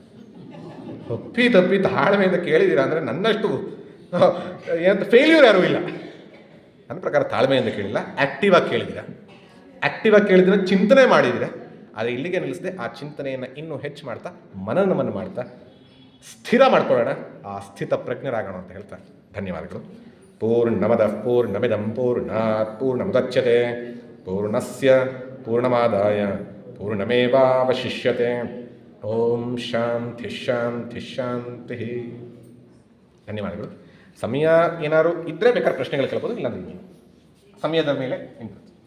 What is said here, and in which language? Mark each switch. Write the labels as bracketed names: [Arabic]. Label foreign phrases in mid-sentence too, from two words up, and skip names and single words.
[Kannada] ತಪ್ಪಿ ತಾಳ್ಮೆಯಿಂದ ಕೇಳಿದ್ದೀರಾ ಅಂದರೆ ನನ್ನಷ್ಟು ಏನಂತ ಫೇಲ್ಯೂರ್ ಯಾರೂ ಇಲ್ಲ. ನನ್ನ ಪ್ರಕಾರ ತಾಳ್ಮೆಯಿಂದ ಕೇಳಿಲ್ಲ, ಆ್ಯಕ್ಟಿವಾಗಿ ಕೇಳಿದ್ದೀರ, ಚಿಂತನೆ ಮಾಡಿದ್ದೀರ. ಆದರೆ ಇಲ್ಲಿಗೆ ನಿಲ್ಲಿಸದೆ ಆ ಚಿಂತನೆಯನ್ನು ಇನ್ನೂ ಹೆಚ್ಚು ಮಾಡ್ತಾ ಮನನವನ್ನು ಮಾಡ್ತಾ ಸ್ಥಿರ ಮಾಡ್ಕೊಳ್ಳೋಣ, ಆ ಸ್ಥಿತ ಪ್ರಜ್ಞರಾಗೋಣ ಅಂತ ಹೇಳ್ತಾ ಧನ್ಯವಾದಗಳು. [Sanskrit] ಪೂರ್ಣಮದಃ ಪೂರ್ಣಮಿದಂ ಪೂರ್ಣಾತ್ ಪೂರ್ಣಮುದಚ್ಯತೆ ಪೂರ್ಣಸ್ಯ ಪೂರ್ಣಮಾದಾಯ ಪೂರ್ಣಮೇವಾವಶಿಷ್ಯತೆ. ಓಂ ಶಾಂತಿ ಶಾಂತಿ ಶಾಂತಿ. [Kannada] ಧನ್ಯವಾದಗಳು. ಸಮಯ ಏನಾದ್ರು ಇದ್ದರೆ ಬೇಕಾದ್ರೆ ಪ್ರಶ್ನೆಗಳು ಕೇಳ್ಬೋದು, ಇಲ್ಲಾಂದ್ರೆ ಸಮಯದ ಮೇಲೆ